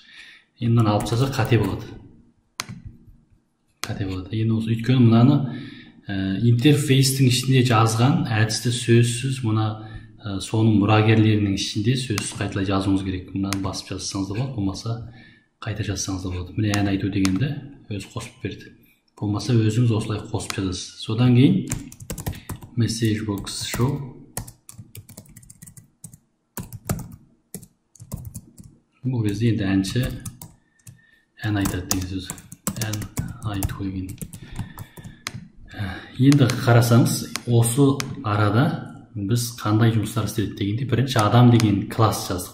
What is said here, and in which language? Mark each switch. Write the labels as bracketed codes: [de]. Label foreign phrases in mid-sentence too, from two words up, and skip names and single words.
[kk] Енді мынаны алып жазсақ қате болады. Енді осы өйткені мынаны интерфейстің ішінде жазған әдісті сөзсіз соның мұрагерлерінің ішінде сөзсіз қайталай жазуыңыз керек. Мынаны басып жазсаңыз да болады, болмаса қайта жазсаңыз да болады. Міне ән айту дегенді өзі қосып берді. Болмаса өзіңіз осылай қосып жазасыз. Содан кейін [en] message box show. [kk] Бұл кезде енді әнші ән айтады деген сөз. Ән айту деген. Енді қарасаңыз, осы арада біз қандай жұмыстар істедік дегенде, бірінші адам деген класс жаздық.